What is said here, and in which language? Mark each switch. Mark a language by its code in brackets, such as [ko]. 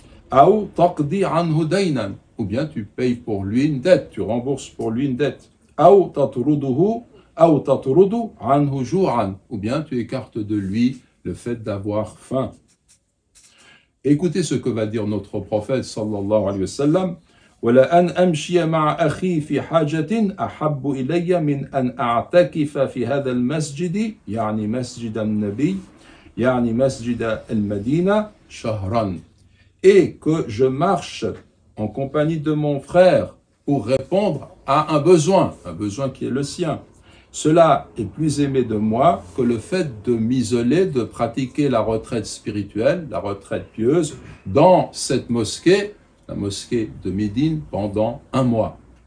[fr] Ou [ar] taqdi anhu daynan, [fr] ou bien tu payes pour lui une dette, tu rembourses pour lui une dette. Ou [ar] tatruduhu ou tatrudu anhu ju'an, [fr] ou bien tu écartes de lui le fait d'avoir faim. Écoutez ce que va dire notre prophète sallallahu alayhi wa sallam. [ar] وَلَأَنْ أَمْشِيَ مَعَ أَخِي فِي حَاجَةٍ أَحَبُّ إِلَيَّ مِنْ أَنْ أَعْتَكِفَ فِي هَذَا الْمَسْجِدِ يعني مسجد النبي يعني مسجد المدينة شهرا. [fr] Et que je marche en compagnie de mon frère pour répondre à un besoin qui est le sien. Cela est plus aimé de moi que le fait de m'isoler, de pratiquer la retraite spirituelle, la retraite pieuse, dans cette mosquée, la mosquée de Médine, pendant un mois.